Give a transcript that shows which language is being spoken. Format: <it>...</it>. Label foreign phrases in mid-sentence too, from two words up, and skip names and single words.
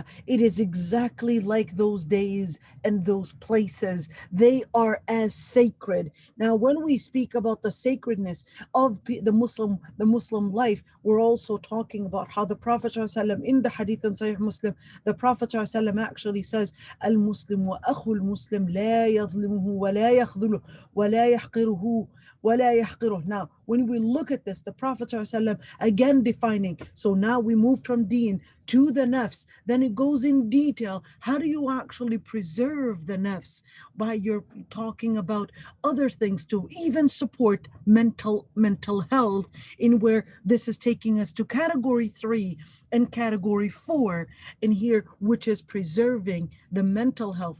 <en>It is exactly like those days and those places. They are as sacred. Now, when we speak about the sacredness of the Muslim life, we're also talking about how the Prophet ﷺ, in the hadith in Sahih Muslim, the Prophet ﷺ actually says,</en> <ar>المسلم وأخو المسلم لا يظلمه ولا يخذله ولا يحقره ولا يحقره.</ar> <en>Now, when we look at this, the Prophet ﷺ again defining. So now we move from deen to the nafs. Then it goes in detail. How do you actually preserve the nafs? By your talking about other things to even support mental health, in where this is taking us to category 3 and category 4 in here, which is preserving the mental health.</en>